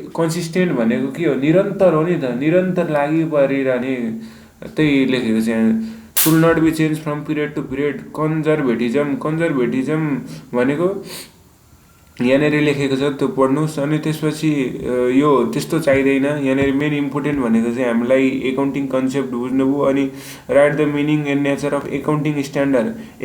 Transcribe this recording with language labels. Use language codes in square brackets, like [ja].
[ne] Consistent भनेको के हो, निरन्तर हो नि त, निरन्तर लागि परिरहने, त्यही लेखेको छ यहाँ। [en] Should not be change from period to period. [ne] कन्जर्भेटिजम भनेको यहाँनिर लेखेको छ, त्यो पढ्नुहोस्। अनि त्यसपछि यो त्यस्तो चाहिँदैन। यहाँनिर मेन इम्पोर्टेन्ट भनेको चाहिँ हामीलाई एकाउन्टिङ कन्सेप्ट बुझ्नुभयो। [en] अनि write the meaning and nature of accounting standard.